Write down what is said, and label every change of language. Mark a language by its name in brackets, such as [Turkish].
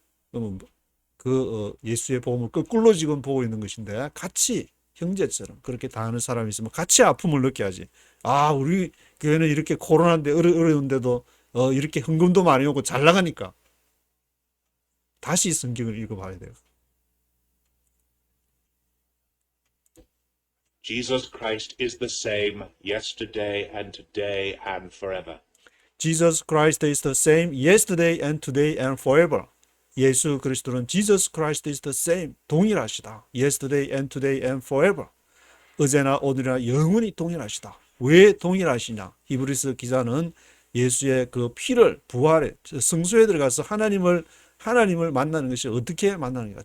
[Korean] 그러면 예수의 복음을 거꾸로 지금 보고 있는 것인데 같이 형제처럼 그렇게 당하는 사람이 있으면 같이 아픔을 느껴야지. 우리 교회는 이렇게 코로나인데 어려운데도 이렇게 헌금도 많이 오고 잘 나가니까. 다시 성경을 읽어봐야 돼요. [English] Jesus Christ is the same yesterday and today and forever. Jesus Christ is the same yesterday and today and forever. [Korean] 예수 그리스도는 Jesus Christ is the same, 동일하시다. [English] Yesterday and today and forever. [Korean] 어제나 오늘이나 영원히 동일하시다. 왜 동일하시냐? 히브리서 기자는 예수의 그 피를 부활에 성소에 들어가서 하나님을 만나는 것이 어떻게 만나는가?